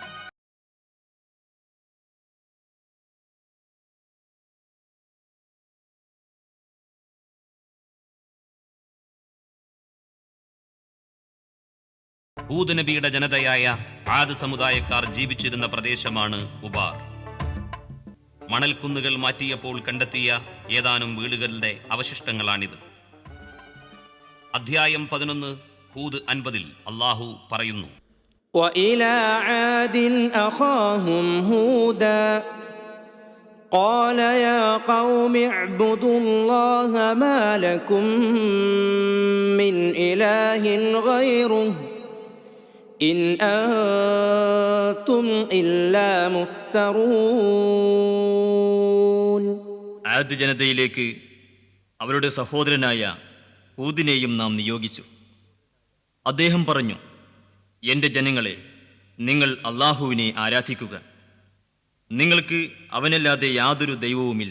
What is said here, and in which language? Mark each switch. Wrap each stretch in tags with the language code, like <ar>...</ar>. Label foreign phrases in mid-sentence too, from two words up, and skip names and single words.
<ml>ഹൂദ് നബിയുടെ ജനതയായ ആദ് സമുദായക്കാർ ജീവിച്ചിരുന്ന പ്രദേശമാണ് ഉബാർ. മണൽക്കുന്നുകൾ മാറ്റിയപ്പോൾ കണ്ടെത്തിയ ഏതാനും വീടുകളുടെ അവശിഷ്ടങ്ങളാണിത്. അധ്യായം 11 ഹൂദ് 50 അല്ലാഹു പറയുന്നു:</ml> <ar>وإلى عاد أخاهم هودا قال يا قوم اعبدوا الله ما لكم من إله غيره إن أنتم إلا مفترون.</ar> <ml>ആദ് ജനതയിലേക്ക് അവരുടെ സഹോദരനായ ഹൂദിനെയും നാം നിയോഗിച്ചു. അദ്ദേഹം പറഞ്ഞു: എൻ്റെ ജനങ്ങളെ, നിങ്ങൾ അള്ളാഹുവിനെ ആരാധിക്കുക. നിങ്ങൾക്ക് അവനല്ലാതെ യാതൊരു ദൈവവുമില്ല.</ml>